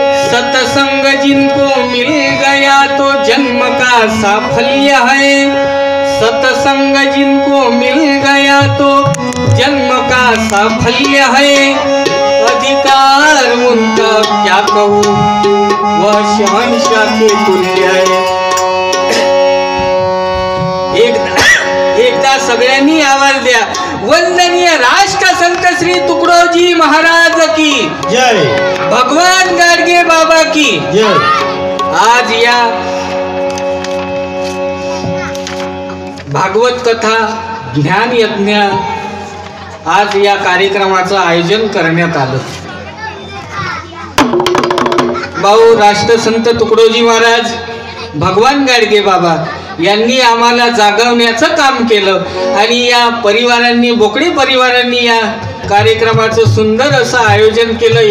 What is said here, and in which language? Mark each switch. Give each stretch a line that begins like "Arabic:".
Hindi: सत्संग जिनको मिल गया तो जन्म का साफल्य है। सत्संग जिनको मिल गया तो जन्म का साफल्य है। अधिकार उनका क्या कहूँ वह शहंशाह के तुल्य है।
Marathi: एकदा सगळ्यांनी आवाज द्या।
Hindi: वंदनीय राष्ट्रसंत श्री तुकडोजी महाराज की जय। भगवान गाडगे बाबा की जय।
Marathi: आज या भागवत कथा ज्ञान यज्ञ आज या कार्यक्रमाचं आयोजन करण्यात आलं। भाऊ राष्ट्रसंत तुकडोजी महाराज भगवान गाडगे बाबा यांनी आम्हाला जागवण्याचं काम केलं आणि या परिवारांनी बोकडे परिवारांनी या कार्यक्रमाचं सुंदर असं आयोजन केलं।